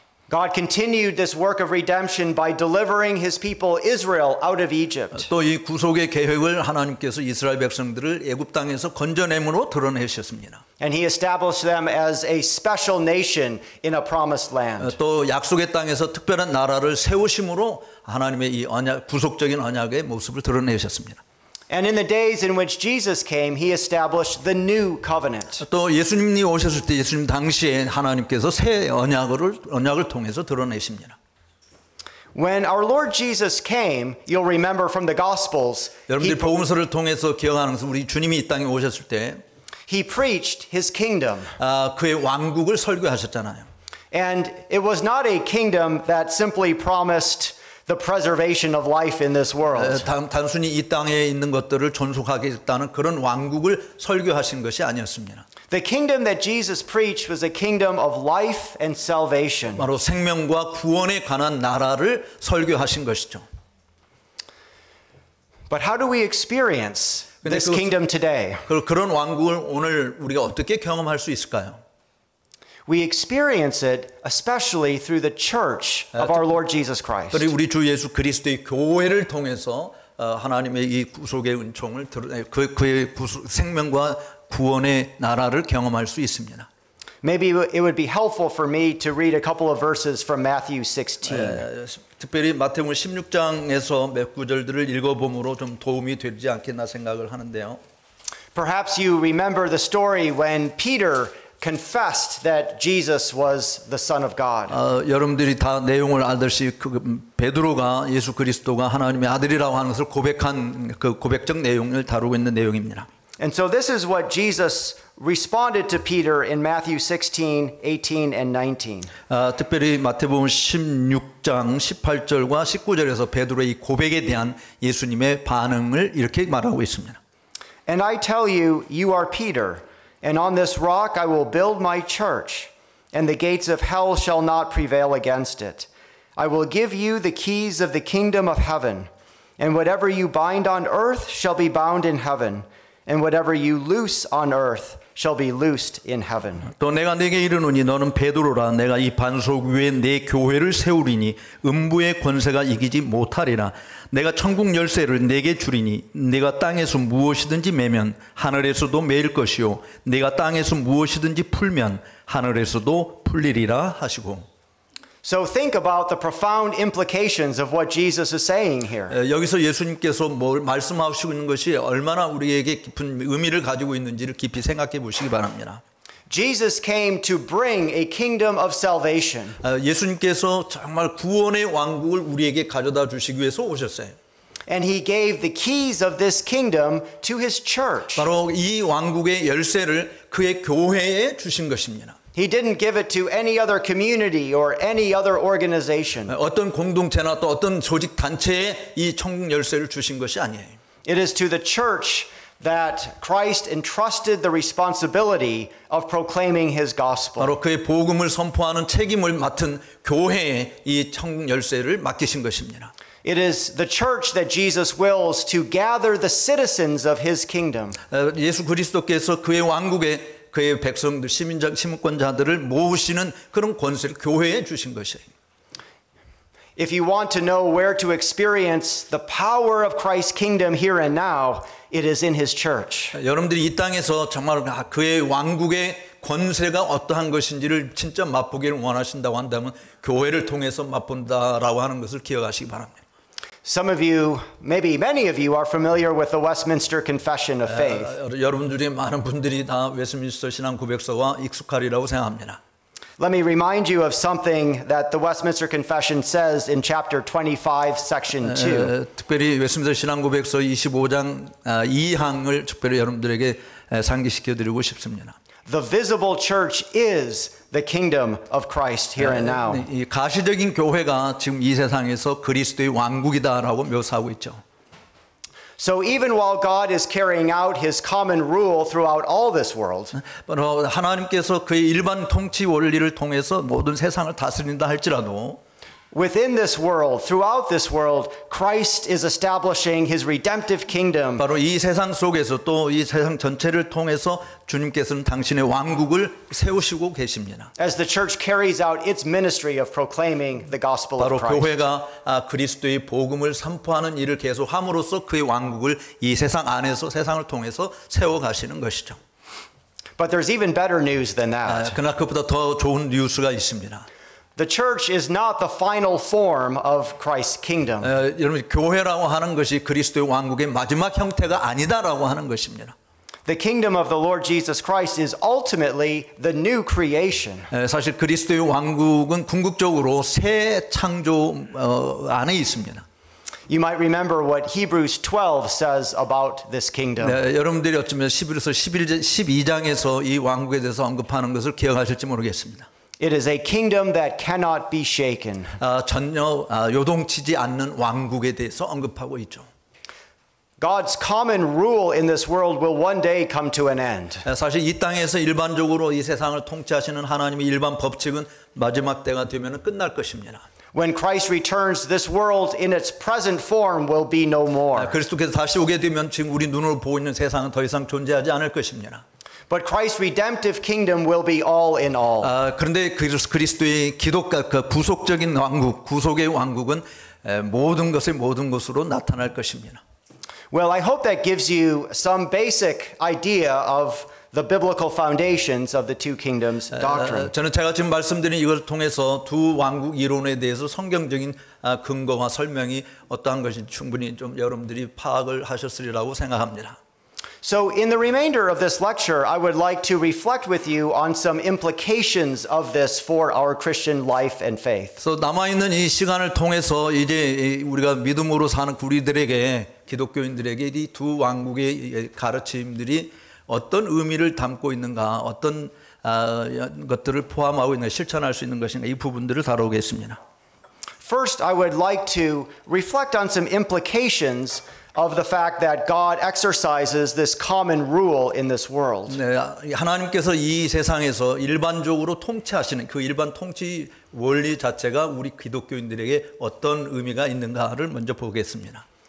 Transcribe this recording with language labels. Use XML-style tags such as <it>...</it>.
<en>God continued this work of redemption by delivering His people Israel out of Egypt.</en> <ko>또 이 구속의 계획을 하나님께서 이스라엘 백성들을 애굽 땅에서 건져냄으로 드러내셨습니다.</ko> <en>And He established them as a special nation in a promised land.</en> <ko>또 약속의 땅에서 특별한 나라를 세우심으로 하나님의 이 언약, 구속적인 언약의 모습을 드러내셨습니다.</ko> <en>And in the days in which Jesus came, He established the new covenant.</en> <ko>또 예수님이 오셨을 때 예수님 당시에 하나님께서 새 언약을 통해서 드러내십니다.</ko> <en>When our Lord Jesus came, you'll remember from the Gospels,</en> <ko>여러분들이 복음서를 통해서 기억하는 것은 우리 주님이 이 땅에 오셨을 때</ko> <en>He preached His kingdom.</en> <ko>그의 왕국을 설교하셨잖아요.</ko> <en>And it was not a kingdom that simply promised the preservation of life in this world.</en> <ko>단순히 이 땅에 있는 것들을 존속하겠다는 그런 왕국을 설교하신 것이 아니었습니다.</ko> <en>The kingdom that Jesus preached was a kingdom of life and salvation.</en> <ko>바로 생명과 구원에 관한 나라를 설교하신 것이죠.</ko> <en>But how do we experience this 그- kingdom today?</en> <ko>그런 왕국을 오늘 우리가 어떻게 경험할 수 있을까요?</ko> <en>We experience it especially through the church of our Lord Jesus Christ.</en> <ko>특별히 우리 주 예수 그리스도의 교회를 통해서 하나님의 이 구속의 은총을 그의 생명과 구원의 나라를 경험할 수 있습니다.</ko> <en>Maybe it would be helpful for me to read a couple of verses from Matthew 16.</en> <ko>특별히 마태복음 16장에서 몇 구절들을 읽어봄으로 좀 도움이 되지 않겠나 생각을 하는데요.</ko> <en>Perhaps you remember the story when Peter confessed that Jesus was the Son of God.</en> <ko>여러분들이 다 내용을 알듯이 베드로가 예수 그리스도가 하나님의 아들이라고 하는 것을 고백한 그 고백적 내용을 다루고 있는 내용입니다.</ko> <en>And so this is what Jesus responded to Peter in Matthew 16, 18, and 19.</en> <ko>특별히 마태복음 16장 18절과 19절에서 베드로의 이 고백에 대한 예수님의 반응을 이렇게 말하고 있습니다.</ko> <en>And I tell you, you are Peter, and on this rock I will build my church, and the gates of hell shall not prevail against it. I will give you the keys of the kingdom of heaven, and whatever you bind on earth shall be bound in heaven, and whatever you loose on earth shall be loosed in heaven.</en> <ko>또 내가 네게 이르노니 너는 베드로라 내가 이 반석 위에 내 교회를 세우리니 음부의 권세가 이기지 못하리라. 내가 천국 열쇠를 네게 주리니 네가 땅에서 무엇이든지 매면 하늘에서도 매일 것이요 네가 땅에서 무엇이든지 풀면 하늘에서도 풀리리라 하시고.</ko> <en>So think about the profound implications of what Jesus is saying here.</en> <ko>여기서 예수님께서 뭘 말씀하시고 있는 것이 얼마나 우리에게 깊은 의미를 가지고 있는지를 깊이 생각해 보시기 바랍니다.</ko> <en>Jesus came to bring a kingdom of salvation.</en> <ko>예수님께서 정말 구원의 왕국을 우리에게 가져다 주시기 위해서 오셨어요.</ko> <en>And he gave the keys of this kingdom to his church.</en> <ko>바로 이 왕국의 열쇠를 그의 교회에 주신 것입니다.</ko> <en>He didn't give it to any other community or any other organization.</en> <ko>어떤 공동체나 또 어떤 조직 단체에 이 천국 열쇠를 주신 것이 아니에요.</ko> <en>It is to the church that Christ entrusted the responsibility of proclaiming his gospel.</en> <ko>바로 그의 복음을 선포하는 책임을 맡은 교회에 이 천국 열쇠를 맡기신 것입니다.</ko> <en>It is the church that Jesus wills to gather the citizens of his kingdom.</en> <ko>예수 그리스도께서 그의 왕국에 그의 백성들, 시민권자들을 모으시는 그런 권세를 교회에 주신 것이에요.</ko> <en>If you want to know where to experience the power of Christ's kingdom here and now, it is in his church.</en> <ko>여러분들이 이 땅에서 정말 그의 왕국의 권세가 어떠한 것인지를 진짜 맛보기를 원하신다고 한다면 교회를 통해서 맛본다라고 하는 것을 기억하시기 바랍니다.</ko> <en>Some of you, maybe many of you, are familiar with the Westminster Confession of Faith.</en> <ko>여러분 중에 많은 분들이 다 웨스민스터 신앙 고백서와 익숙하리라고 생각합니다.</ko> <en>Let me remind you of something that the Westminster Confession says in chapter 25, section 2.</en> <ko>특별히 웨스민스터 신앙고백서 25장 2항을 특별히 여러분들에게 상기시켜 드리고 싶습니다.</ko> <en>The visible church is the kingdom of Christ here and now.</en> <ko>이 가시적인 교회가 지금 이 세상에서 그리스도의 왕국이다라고 묘사하고 있죠.</ko> <en>So even while God is carrying out his common rule throughout all this world,</en> <ko>하나님께서 그의 일반 통치 원리를 통해서 모든 세상을 다스린다 할지라도</ko> <en>within this world, throughout this world, Christ is establishing his redemptive kingdom.</en> <ko>바로 이 세상 속에서 또 이 세상 전체를 통해서 주님께서는 당신의 왕국을 세우시고 계십니다.</ko> <en>As the church carries out its ministry of proclaiming the gospel</en> <ko>바로</ko> <en>of Christ.</en> <ko>교회가 그리스도의 복음을 선포하는 일을 계속 함으로써 그의 왕국을 이 세상 안에서 세상을 통해서 세워 가시는 것이죠.</ko> <en>But there's even better news than that.</en> <ko>그러나 그보다 더 좋은 뉴스가 있습니다.</ko> <en>The church is not the final form of Christ's kingdom.</en> <ko>여러분 교회라고 하는 것이 그리스도의 왕국의 마지막 형태가 아니다라고 하는 것입니다.</ko> <en>The kingdom of the Lord Jesus Christ is ultimately the new creation.</en> <ko>사실 그리스도의 왕국은 궁극적으로 새 창조 안에 있습니다.</ko> <en>You might remember what Hebrews 12 says about this kingdom.</en> <ko>여러분들이 어쩌면 11에서 12장에서 이 왕국에 대해서 언급하는 것을 기억하실지 모르겠습니다.</ko> <en>It is a kingdom that cannot be shaken.</en> <ko>전혀 요동치지 않는 왕국에 대해서 언급하고 있죠.</ko> <en>God's common rule in this world will one day come to an end.</en> <ko>사실 이 땅에서 일반적으로 이 세상을 통치하시는 하나님의 일반 법칙은 마지막 때가 되면 끝날 것입니다.</ko> <en>When Christ returns, this world in its present form will be no more.</en> <ko>그리스도께서 다시 오게 되면 지금 우리 눈으로 보고 있는 세상은 더 이상 존재하지 않을 것입니다.</ko> <en>But Christ's redemptive kingdom will be all in all.</en> <ko>그런데 그리스도의 기독과 그 부속적인 왕국, 구속의 왕국은 모든 것의 모든 것으로 나타날 것입니다.</ko> <en>Well, I hope that gives you some basic idea of the biblical foundations of the two kingdoms doctrine.</en> <ko>저는 제가 지금 말씀드린 이걸 통해서 두 왕국 이론에 대해서 성경적인 근거와 설명이 어떠한 것인지 충분히 좀 여러분들이 파악을 하셨으리라고 생각합니다.</ko> <en>So in the remainder of this lecture, I would like to reflect with you on some implications of this for our Christian life and faith.</en> <ko>그래서 남아있는 이 시간을 통해서 이제 우리가 믿음으로 사는 우리들에게 기독교인들에게 이 두 왕국의 가르침들이 어떤 의미를 담고 있는가, 어떤 것들을 포함하고 있는 실천할 수 있는 것인가 이 부분들을 다루겠습니다.</ko> <en>First, I would like to reflect on some implications of the fact that God exercises this common rule in this world.</en> <ko>네, 하나님께서 이 세상에서 일반적으로 통치하시는 그 일반 통치 원리 자체가 우리 기독교인들에게 어떤 의미가 있는가를 먼저 보겠습니다.</ko>